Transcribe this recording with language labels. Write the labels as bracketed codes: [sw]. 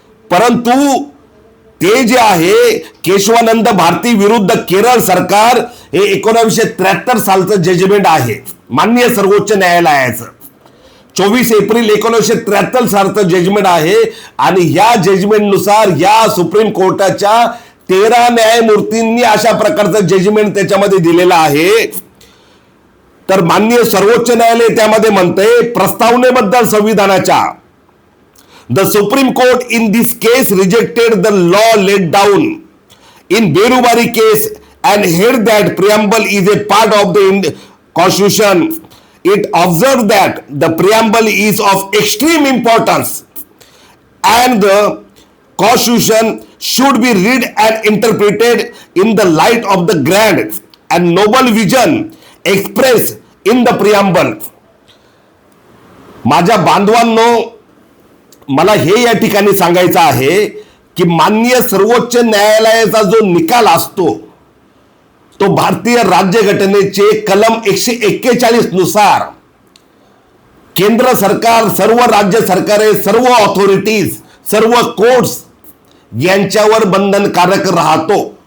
[mr] परंतु ते जे आहे केशवानंद भारती विरुद्ध केरळ सरकार हे 1973 सालचं जजमेंट आहे माननीय सर्वोच्च न्यायालयाचं. 24 एप्रिल 1973 सालचं जजमेंट आहे आणि या जजमेंटनुसार या सुप्रीम कोर्टाच्या 13 न्यायमूर्तींनी अशा प्रकारचं जजमेंट त्याच्यामध्ये दिलेलं आहे. तर माननीय सर्वोच्च न्यायालय त्यामध्ये म्हणते प्रस्तावनेबद्दल संविधानाच्या [en] The Supreme Court in this case rejected the law laid down in Berubari case and held that preamble is a part of the Constitution. It observed that the preamble is of extreme importance and the Constitution should be read and interpreted in the light of the grand and noble vision expressed in the preamble. [mr] माझ्या बांधवांनो, मला हे या ठिकाणी सांगायचं आहे की माननीय सर्वोच्च न्यायालयाचा जो निकाल असतो तो भारतीय राज्यघटनेचे कलम 141 नुसार केंद्र सरकार, सर्व राज्य सरकारे, सर्व ऑथॉरिटीज, सर्व कोर्ट्स यांच्यावर बंधनकारक राहतो.